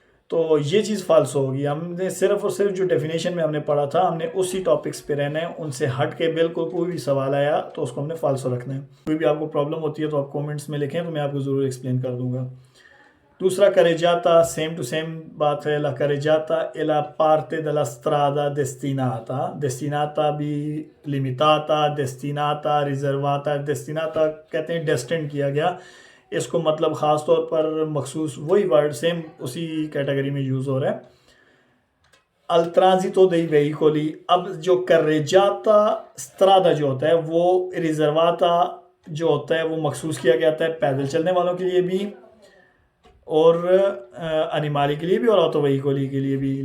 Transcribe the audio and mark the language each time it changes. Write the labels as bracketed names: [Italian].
[Hindi] तो ये चीज़ फाल्स होगी। हमने सिर्फ और सिर्फ जो डेफिनेशन में हमने पढ़ा था, हमने उसी टॉपिक्स पे रहना है, उनसे हट के बिल्कुल कोई भी सवाल आया तो उसको हमने फाल्सो रखना है। कोई भी आपको प्रॉब्लम होती है तो आप कमेंट्स में लिखें, तो मैं आपको ज़रूर एक्सप्लेन कर दूंगा। दूसरा carreggiata, सेम टू सेम बात है। [Italian] La carreggiata è la parte della strada destinata भी limitata, destinata, riservata। [Hindi] destinata कहते हैं destined किया गया, इसको मतलब ख़ास तौर पर मखसूस, वही वर्ड सेम उसी कैटेगरी में यूज़ हो रहा है। [Italian] al transito dei veicoli, [Hindi] अब जो carreggiata strada जो होता है वो riservata जो होता है वो मखसूस किया गया है पैदल चलने वालों के लिए भी और अनिमाली के लिए भी और ऑटो व्हीकली के लिए भी।